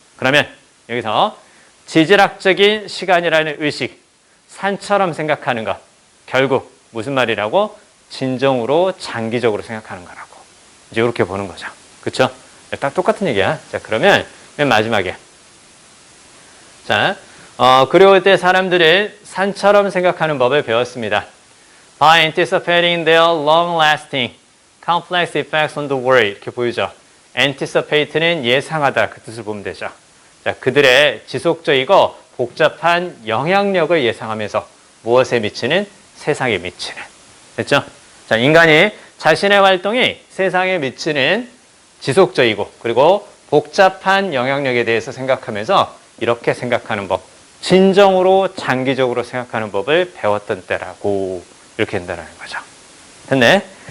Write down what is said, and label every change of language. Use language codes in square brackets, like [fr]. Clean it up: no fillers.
[ko] 그러면 여기서 지질학적인 시간이라는 의식, 산처럼 생각하는 것, 결국 무슨 말이라고? 진정으로 장기적으로 생각하는 거라고. 이제 이렇게 보는 거죠. 그렇죠? 딱 똑같은 얘기야. 자, 그러면 맨 마지막에. 자, 그리고 그때 사람들은 산처럼 생각하는 법을 배웠습니다. [en] By anticipating their long-lasting, complex effects on the world. [ko] 이렇게 보이죠. anticipate는 예상하다. 그 뜻을 보면 되죠. 자, 그들의 지속적이고 복잡한 영향력을 예상하면서 무엇에 미치는? 세상에 미치는. 됐죠? 자, 인간이 자신의 활동이 세상에 미치는 지속적이고 그리고 복잡한 영향력에 대해서 생각하면서 이렇게 생각하는 법, 진정으로 장기적으로 생각하는 법을 배웠던 때라고 이렇게 된다는 거죠. 됐네?